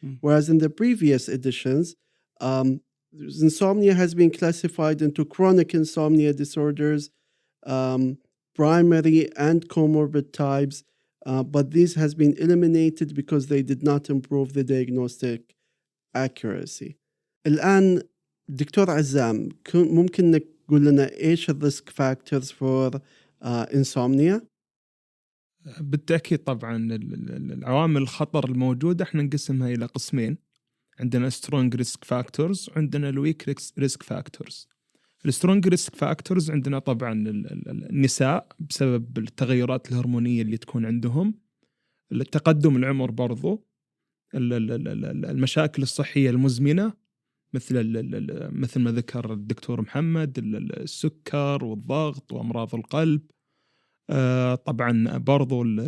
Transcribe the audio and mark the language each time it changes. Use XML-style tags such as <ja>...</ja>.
<en>Whereas in the previous editions, insomnia has been classified into chronic insomnia disorders, primary and comorbid types, but this has been eliminated because they did not improve the diagnostic accuracy.</en> <ar>الآن دكتور عزام، ممكن إنك تقول لنا إيش الريسك فاكتورز for insomnia؟ بالتأكيد طبعا العوامل الخطر الموجودة احنا نقسمها إلى قسمين.</ar> <en>عندنا strong risk factors وعندنا weak risk factors.</en> <ar>السترونج ريسك فاكتورز عندنا طبعا النساء بسبب التغيرات الهرمونية اللي تكون عندهم، التقدم العمر برضو، المشاكل الصحية المزمنة مثل ما ذكر الدكتور محمد، السكر والضغط وأمراض القلب، طبعا برضو</ar>